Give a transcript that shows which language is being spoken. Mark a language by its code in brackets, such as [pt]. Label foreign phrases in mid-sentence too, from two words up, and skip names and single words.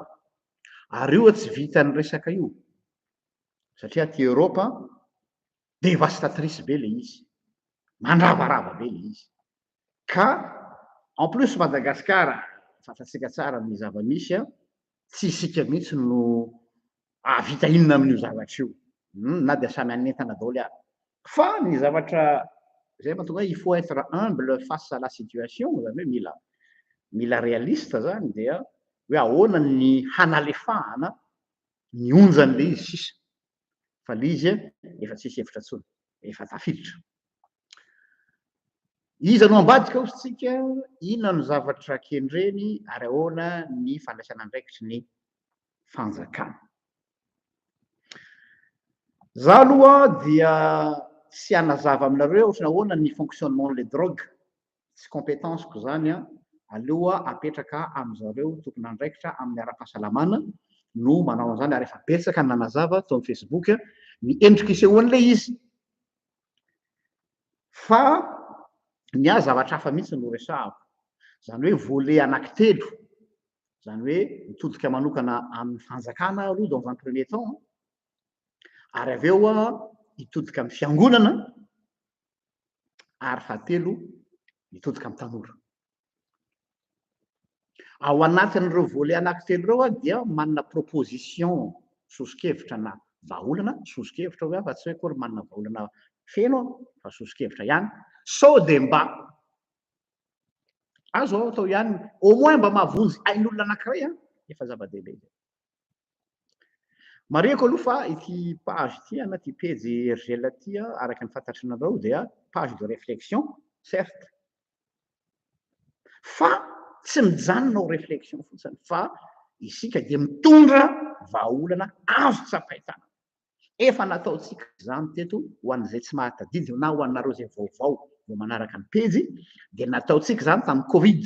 [mg] Ary io tsy vitan'ny resaka io satria aty Europa dévastatrice be le izy, mandravarava be le izy, ka [fr] en plus [mg] Madagasikara fantatsika tsara ny zava-misy tsy isika mihitsy no avita inona amin'io zavatra io, na dia samy anentana daholo aby. Fa ny zavatra zay mahatonga hoe [fr] il faut être humble face à la situation, [mg] zany hoe mila réaliste zany dia hoe ahoana ny hanalefahana ny onjan'le izy sisa, fa le izy efa tsisy hevitra intsony, efa tafiditra. Iza no ambadika osintsika inona no zavatra kendreny ary ahoana ny fandraisana andraikitry ny fanjakana. Za aloha dia tsy hanazava aminareo ohatrany ahoana ny [fr] fonctionnement les drogues, [mg] tsy compétenceko zany aleoa apetraka amin'izareo tompon'andraikitra amin'ny ara-pahasalamana no manao an'izany ary efa betsaka ny nanazava tao amin'ny Facebook ny endrika isehoan'le izy. Fa ny zavatra hafa mihitsy no resahako, zany hoe volet anankitelo, zany hoe mitodika manokana amin'ny fanjakana aloha [fr] dans un premier temps, [mg] ary avy eo hitodika amin'ny fiangonana, ary fahatelo mitodika amin'ny tanora. Ao anatin'ireo volet anankitelo ireo dia manana proposition sosokevitra na vahaolana sosokevitra hoe fa tsy hoe akory manana vahaolana feno fa sosokevitra ihany, sao de mba azo atao ihany [fr] au moins [mg] mba mahavonjy ain'olona anankiray efa zava-dehibe. Marihako aloha fa ity page ity na ity pejy RGL ity araky ny fantatrinareo dia [fr] page de réflexion certes, [mg] fa tsy mijanona ao réflexion fotsiny fa isika dia mitondra vahaolana azo tsapaitana. Efa nataontsika izany teto ho an'izay tsy mahatadidy na ho anareo izay vaovao vao manaraka ny pejy dia nataontsika izany tamin'ny Covid.